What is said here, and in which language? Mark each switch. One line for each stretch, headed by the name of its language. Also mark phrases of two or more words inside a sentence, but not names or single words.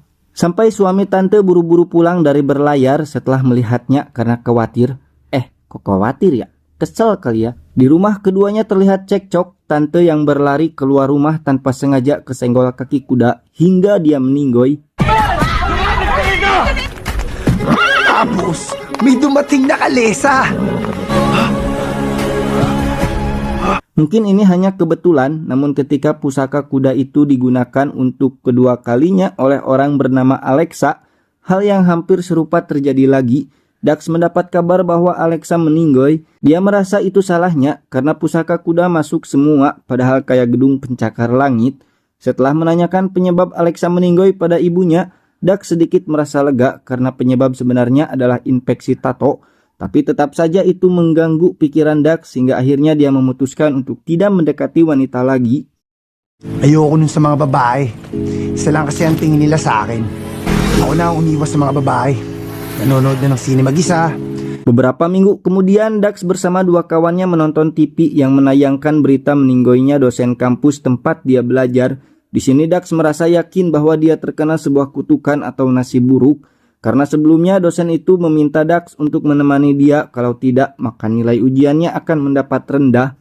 Indonesian: Sampai suami tante buru-buru pulang dari berlayar setelah melihatnya karena khawatir. Kok khawatir ya? Kesel kali ya. Di rumah keduanya terlihat cekcok. Tante yang berlari keluar rumah tanpa sengaja kesenggol kaki kuda hingga dia meninggoy.
Filipino: Tapos, may dumating na kalesa.
Indonesian: Mungkin ini hanya kebetulan, namun ketika pusaka kuda itu digunakan untuk kedua kalinya oleh orang bernama Alexa, hal yang hampir serupa terjadi lagi. Dax mendapat kabar bahwa Alexa meninggoy. Dia merasa itu salahnya karena pusaka kuda masuk semua padahal kayak gedung pencakar langit. Setelah menanyakan penyebab Alexa meninggoy pada ibunya, Dax sedikit merasa lega karena penyebab sebenarnya adalah infeksi tato. Tapi tetap saja itu mengganggu pikiran Dax hingga akhirnya dia memutuskan untuk tidak mendekati wanita lagi.
Filipino: Ayoko nun sa mga babae. Isa lang kasi ang tingin nila sa akin. Ako na ang umiwas sa mga babae. Nanonood na ng sine mag-isa.
Indonesian: Beberapa minggu kemudian Dax bersama 2 kawannya menonton TV yang menayangkan berita meninggoynya dosen kampus tempat dia belajar. Di sini Dax merasa yakin bahwa dia terkena sebuah kutukan atau nasib buruk. Karena sebelumnya dosen itu meminta Dax untuk menemani dia, kalau tidak maka nilai ujiannya akan mendapat rendah.